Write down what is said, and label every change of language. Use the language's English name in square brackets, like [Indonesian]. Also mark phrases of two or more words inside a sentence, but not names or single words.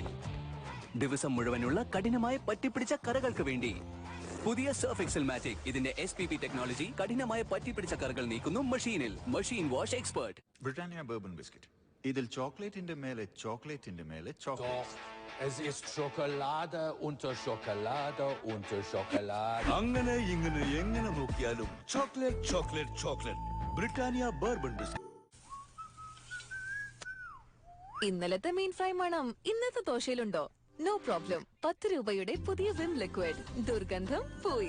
[Malayalam] ദിവസം മുഴുവനുള്ള കഠിനമായി പറ്റിപ്പിടിച്ച കറകൾക്ക് വേണ്ടി പുതിയ സർഫ് എക്സൽ മാറ്റിക്. ഇതിന്റെ SPP ടെക്നോളജി കഠിനമായി പറ്റിപ്പിടിച്ച കറകൾ നീക്കുന്നു മെഷീനിൽ. [English] machine wash expert. [Malayalam] ബ്രിട്ടാനിയ ബർബൺ ബിസ്ക്കറ്റ്. ഇതിൽ ചോക്ലേറ്റിന്റെ മേലെ ചോക്ലേറ്റിന്റെ മേലെ ചോക്ലേറ്റ്. [German] Es ist Schokolade unter Schokolade unter Schokolade. [Malayalam] അങ്ങനെ ഇങ്ങനെ എങ്ങനെ നോക്കിയാലും ചോക്ലേറ്റ് ചോക്ലേറ്റ് ചോക്ലേറ്റ്. ബ്രിട്ടാനിയ ബർബൺ ബിസ്ക്കറ്റ്. ഇന്നലത്തെ മീൻ ഫ്രൈ മണം ഇന്നത്തെ ദോശയിലുണ്ടോ? [English] no problem. [Malayalam] 10 രൂപയുടെ പുതിയ വിം ലിക്വിഡ്. ദുർഗന്ധം പോയി.